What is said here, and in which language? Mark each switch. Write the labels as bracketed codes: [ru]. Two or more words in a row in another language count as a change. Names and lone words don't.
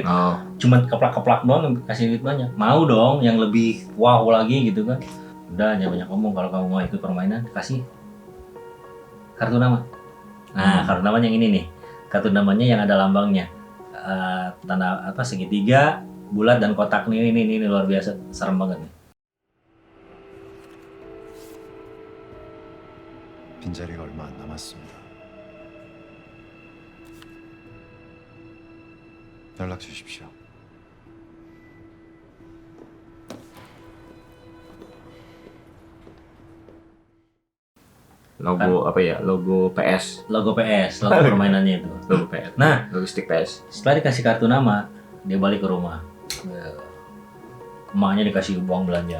[id] Cuman keplak-keplak doang kasih duit banyak. Mau dong yang lebih wow lagi gitu kan. Udah jangan banyak ngomong, kalau kamu mau ikut permainan kasih kartu nama. Nah, kartu namanya yang ini nih. Kartu namanya yang ada lambangnya. Tanda segitiga, bulat dan kotak nih. Ini luar biasa, serem banget nih. [ko] 빈자리가 얼마 안 남았습니다. 연락 주십시오. [id] Logo apa ya? Logo PS. Logo permainannya itu. Logo PS. Nah, logo stick PS. setelah dikasih kartu nama, dia balik ke rumah. Emaknya dikasih uang belanja.